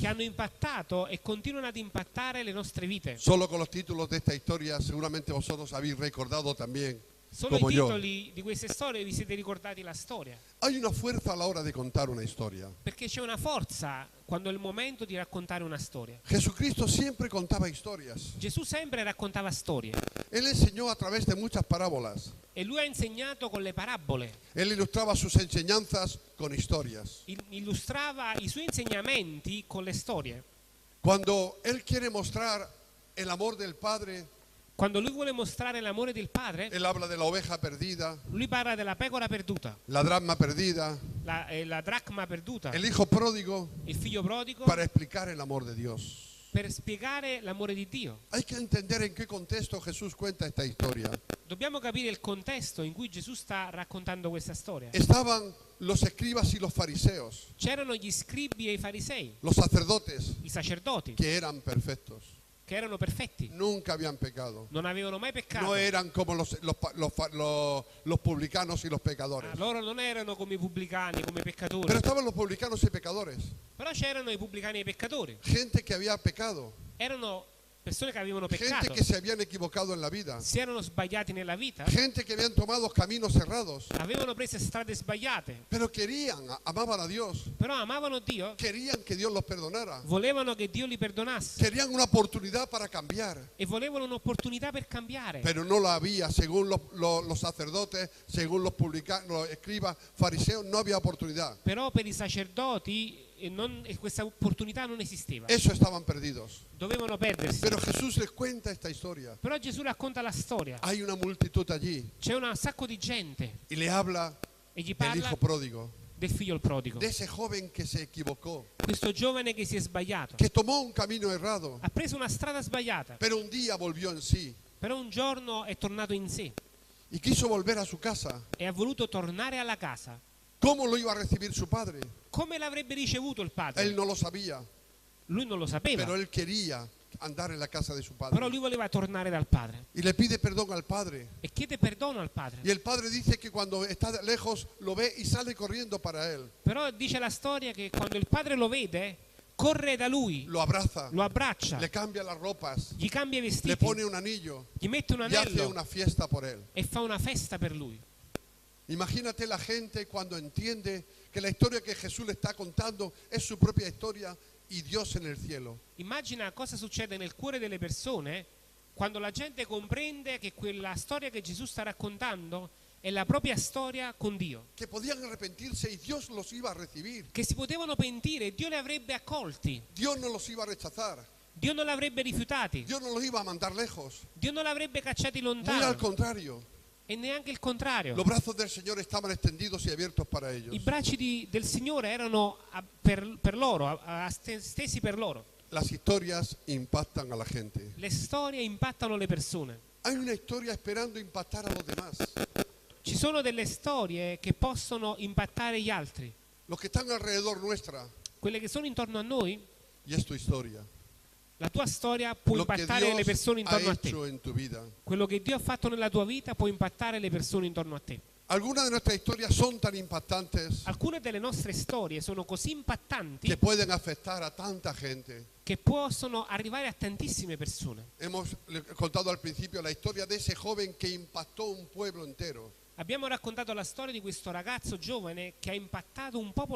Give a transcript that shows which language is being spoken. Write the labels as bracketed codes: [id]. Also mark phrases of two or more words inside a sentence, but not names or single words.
[it] che hanno impattato e continuano ad impattare le nostre vite. [es] Solo con los títulos de esta historia seguramente vosotros habéis recordado también [it] Solo i [es] como yo. [it] titoli di queste storie vi siete ricordati la storia. [es] Hay una fuerza a la hora de contar una historia. [it] Perché c'è una forza quando è il momento di raccontare una storia. [es] Jesucristo siempre contaba historias. [it] Gesù sempre raccontava storie [es] Él enseñó a través de muchas parábolas. [it] e lui ha insegnato con le parabole, [es] Él ilustraba sus enseñanzas con historias. [it] illustrava i suoi insegnamenti con le storie. [es] Cuando Él quiere mostrar el amor del Padre, [it] Quando lui vuole mostrare l'amore del padre, [es] Él habla de la oveja perdida, [it] lui parla della pecora perduta, [es] la dracma perdida, [it] la dracma perduta, [es] el hijo pródigo, [it] il figlio prodigo, [es] para explicar el amor de Dios. [it] per spiegare l'amore di Dio. [es] Hay que entender en qué contexto Jesús cuenta esta historia. [it] Dobbiamo capire il contesto in cui Gesù sta raccontando questa storia. [es] Estaban los escribas y los fariseos, [it] C'erano gli scribi e i farisei, [es] los sacerdotes, [it] i sacerdoti, [es] que eran perfectos. [it] che erano perfetti, [es] Nunca habían pecado. [it] non avevano mai peccato. [es] No eran como los publicanos y los pecadores. [it] Loro non erano come i pubblicani, come i peccatori, [es] Pero estaban los publicanos y pecadores. [it] però c'erano i pubblicani e i peccatori. [es] Gente que había pecado. [it] Erano persone che avevano [es] Gente [it] peccato, [es] que se habían equivocado en la vida. [it] si erano sbagliati nella vita, [es] Gente que habían tomado caminos cerrados. [it] avevano preso strade sbagliate, [es] Pero querían, amaban a Dios. [it] però amavano Dio, [es] Querían que Dios los perdonara. [it] volevano che Dio li perdonasse [es] Querían una oportunidad para cambiar. [it] e volevano un'opportunità per cambiare. [es] Pero no la había, según los sacerdotes, según los publicanos, los escribas, fariseos, no había oportunidad. [it] Però per i sacerdoti questa opportunità non esisteva, [es] Eso estaban perdidos. [it] dovevano perdersi. [es] Pero Jesús les cuenta esta historia. [it] Però Gesù racconta la storia, [es] Hay una multitud allí [it] c'è un sacco di gente [es] y le habla [it] e gli [es] del [it] parla [es] hijo pródigo, [it] del figlio il prodigo, [es] de ese joven que se equivocó, [it] questo giovane che si è sbagliato, [es] que tomó un camino errado, [it] ha preso una strada sbagliata, [es] pero un día volvió en sí [it] però un giorno è tornato in sé [es] y quiso volver a su casa. [it] e ha voluto tornare alla casa. [es] ¿Cómo lo iba a recibir su padre? [it] Come l'avrebbe ricevuto il [es] Él [it] padre? [es] no lo sabía, [it] Lui non lo sapeva, [es] pero él quería andar en la casa de su [it] però [es] padre. [it] lui voleva tornare dal padre [es] Y le pide perdón al padre. [it] e chiede perdono al padre. [es] Y el padre dice que cuando está lejos lo ve y sale corriendo para él. [it] Però dice la storia che quando il padre lo vede, corre da lui, [es] Lo abraza, [it] lo abbraccia, [es] le cambia las ropas, [it] gli cambia i [es] le [it] vestiti, [es] pone un anillo [it] gli mette un [es] y hace [it] anello [es] una fiesta por él. [it] e fa una festa per lui. [es] Imagínate la gente cuando entiende que la historia que Jesús le está contando es su propia historia y Dios en el cielo. [it] Immagina cosa succede nel cuore delle persone quando la gente comprende che quella storia che Gesù sta raccontando è la propria storia con Dio, [es] Que podían arrepentirse y Dios los iba a recibir. [it] che si potevano pentire e Dio li avrebbe accolti, [es] Dios no los iba a rechazar. [it] Dio non li avrebbe rifiutati, [es] Dios no los iba a mandar lejos. [it] Dio non li avrebbe cacciati [es] Muy al [it] lontano [es] contrario. [it] e neanche il contrario. [es] Los brazos del Señor estaban extendidos y abiertos para ellos. [it] I bracci del Signore erano per loro, stesi per loro. [es] Las historias impactan a la gente. [it] Le storie impattano le persone. [es] Hay una historia esperando impactar a los demás. [it] Ci sono delle storie che possono impattare gli altri, [es] Los que están alrededor nuestra. [it] quelle che sono intorno a noi. [es] Y es tu historia. [it] La tua storia può [es] Lo que [it] impattare le persone [es] Dios ha [it] intorno a te. [es] hecho en tu vida. [it] Quello che Dio ha fatto nella tua vita può impattare le persone intorno a te. [es] Algunas de nuestras historias son tan impactantes [it] Alcune delle nostre storie sono così impattanti [es] que pueden afectar a tanta gente. [it] che possono arrivare a tantissime persone. [es] Hemos contado al principio la historia de ese joven que impactó un pueblo entero. [it] Abbiamo raccontato la storia di questo ragazzo giovane che ha impattato un popolo